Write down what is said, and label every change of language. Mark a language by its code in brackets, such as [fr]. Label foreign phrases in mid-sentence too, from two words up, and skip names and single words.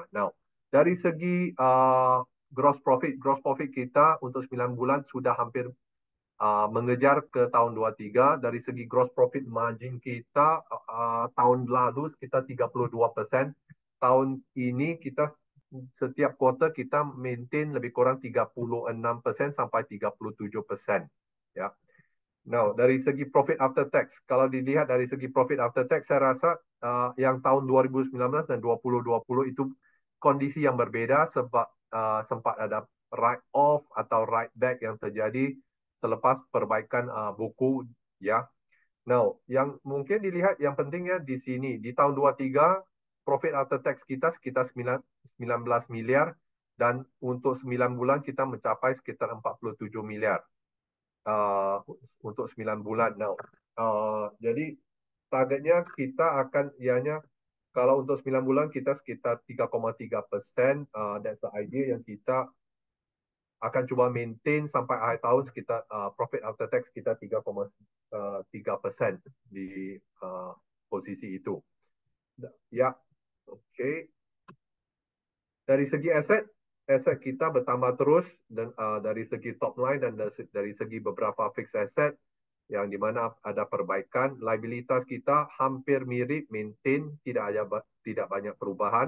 [id] Now, dari segi [en] gross profit [id] kita untuk 9 bulan sudah hampir mengejar ke tahun 23. Dari segi [en] gross profit margin [id] kita tahun lalu sekitar 32%. Tahun ini kita setiap quarter kita maintain lebih kurang 36% sampai 37%. Ya. Now, dari segi [en] profit after tax, [id] kalau dilihat dari segi [en] profit after tax, [id] saya rasa yang tahun 2019 dan 2020 itu kondisi yang berbeda sebab sempat ada [en] write off [id] atau [en] write back [id] yang terjadi selepas perbaikan buku ya. Now, yang mungkin dilihat yang pentingnya di sini di tahun 23 [en] profit after tax [id] kita sekitar 19 miliar dan untuk 9 bulan kita mencapai sekitar 47 miliar uh, untuk 9 bulan. Now, jadi targetnya kita akan ianya kalau untuk 9 bulan kita sekitar 3,3%. [en] That's the idea [id] yang kita akan coba maintain sampai akhir tahun sekitar [en] profit after tax [id] kita 3,3% di posisi itu. Ya, oke. Okay. Dari segi aset, aset kita bertambah terus dan dari segi [en] top line [id] dan dari segi beberapa [en] fixed asset [id] yang di mana ada perbaikan, liabilitas kita hampir mirip, maintain, tidak banyak perubahan.